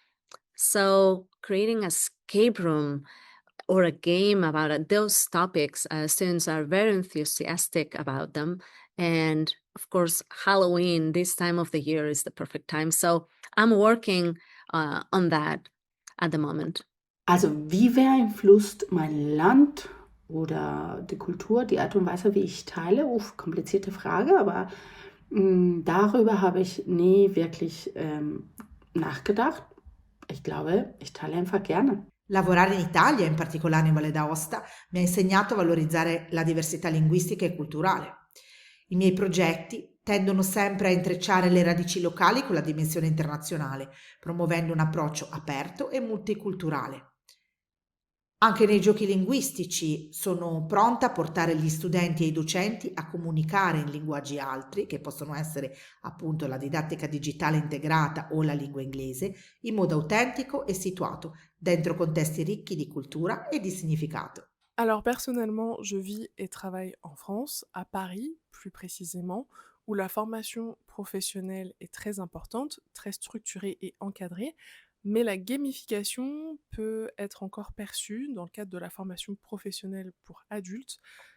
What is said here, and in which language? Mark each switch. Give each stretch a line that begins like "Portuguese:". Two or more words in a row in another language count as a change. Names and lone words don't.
English: So creating a escape room or a game about those topics, students are very enthusiastic about them. And of course, Halloween, this time of the year, is the perfect time. So I'm working on that at the moment.
German: Also wie beeinflusst mein Land oder die Kultur die Art und Weise, wie ich teile? Komplizierte Frage, aber darüber habe ich nie wirklich nachgedacht. Ich glaube, ich teile einfach gerne.
Italian: Lavorare in Italia, in particolare in Valle d'Aosta, mi ha insegnato a valorizzare la diversità linguistica e culturale. I miei progetti tendono sempre a intrecciare le radici locali con la dimensione internazionale, promuovendo un approccio aperto e multiculturale. Anche nei giochi linguistici sono pronta a portare gli studenti e i docenti a comunicare in linguaggi altri, che possono essere appunto la didattica digitale integrata o la lingua inglese, in modo autentico e situato dentro contesti ricchi di cultura e di significato.
French: Alors personnellement, je vis et travaille en France, à Paris plus précisément, où la formation professionnelle est très importante, très structurée et encadrée, mais la gamification peut être encore perçue dans le cadre de la formation professionnelle pour adultes.